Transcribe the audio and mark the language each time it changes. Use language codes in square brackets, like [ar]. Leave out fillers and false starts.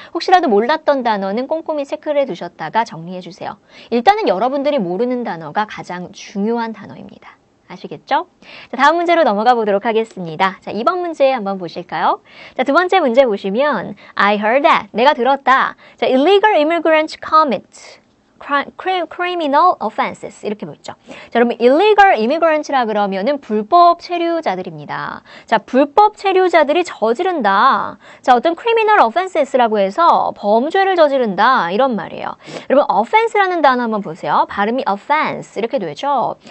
[ko] 혹시라도 몰랐던 단어는 꼼꼼히 체크를 해두셨다가 정리해주세요. 일단은 여러분들이 모르는 단어가 가장 중요한 단어입니다. 아시겠죠? 자, 다음 문제로 넘어가 보도록 하겠습니다. 자, 2번 문제 한번 보실까요? 자, 두 번째 문제 보시면 [en] I heard that. [ko] 내가 들었다. [en] 자, illegal immigrants commit criminal offenses [ko] 이렇게 보였죠. 자, 여러분 illegal immigrant라 그러면은 불법 체류자들입니다. 자, 불법 체류자들이 저지른다. 자, 어떤 criminal offenses라고 해서 범죄를 저지른다 이런 말이에요. 여러분 offense라는 단어 한번 보세요. 발음이 offense 이렇게 되죠.